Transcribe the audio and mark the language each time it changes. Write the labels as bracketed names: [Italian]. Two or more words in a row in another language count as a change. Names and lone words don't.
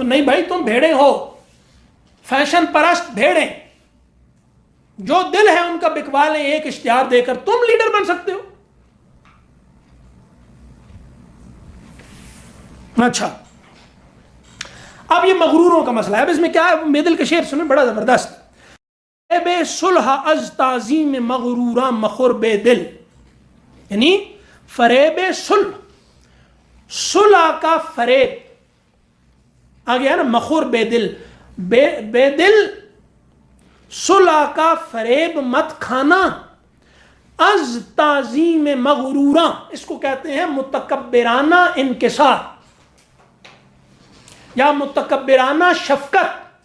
[Urdu] نہیں بھائی، تم بھیڑیں ہو، فیشن پرست بھیڑیں، جو دل ہے ان کا بکوا لیں ایک اشتہار دے کر. تم لیڈر بن سکتے ہو. اچھا اب یہ مغروروں کا مسئلہ ہے. اب اس میں کیا ہے؟ میدل کا شعر سنیں، بڑا زبردست. [Persian] بے صلح از تعظیم مغروراں مخور بے دل، [Urdu] یعنی فریب صلح، صلح کا فریب آ گیا نا، [Persian] مخور بے دل، [Urdu] بے دل صلح کا فریب مت کھانا. [Persian] از تعظیم مغروراں، [Urdu] اس کو کہتے ہیں متکبرانہ انکسار یا متکبرانہ شفقت.